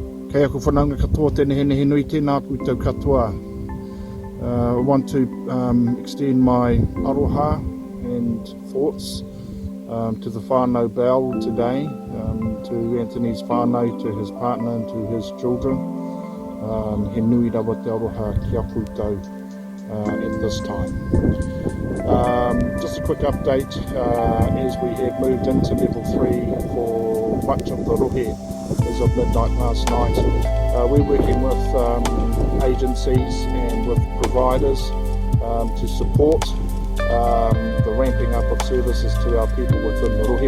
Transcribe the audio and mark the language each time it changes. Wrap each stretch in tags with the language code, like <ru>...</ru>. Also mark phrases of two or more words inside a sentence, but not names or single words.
<mi>Kei aku whanaunga katoa tēnei he nui tēnā koutou katoa.</mi> <en>I want to extend my aroha and thoughts to the whānau Bell today, to Anthony's whānau, to his partner and to his children.</en> <mi>He nui rawa te aroha ki a koutou</mi> <en>at this time. Just a quick update, as we have moved into level 3 for much of the rohe as of midnight last night. We're working with agencies and with providers to support the ramping up of services to our people within the rohe.</en>